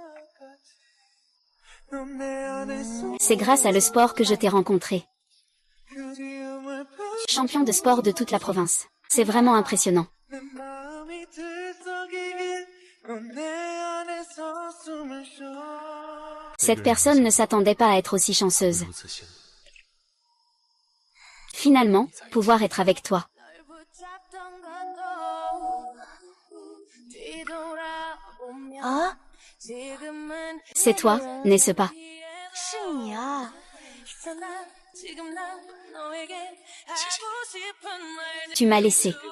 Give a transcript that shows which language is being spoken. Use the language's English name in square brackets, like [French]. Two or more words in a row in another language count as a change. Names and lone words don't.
[French] c'est grâce à le sport que je t'ai rencontré. Champion de sport de toute la province. C'est vraiment impressionnant. Cette personne ne s'attendait pas à être aussi chanceuse. [Chinese] 如此幸运， [French] Finalement, pouvoir être avec toi. Ah, C'est toi, n'est-ce pas? [Chinese] 是你啊！ [French] Tu m'as laissé.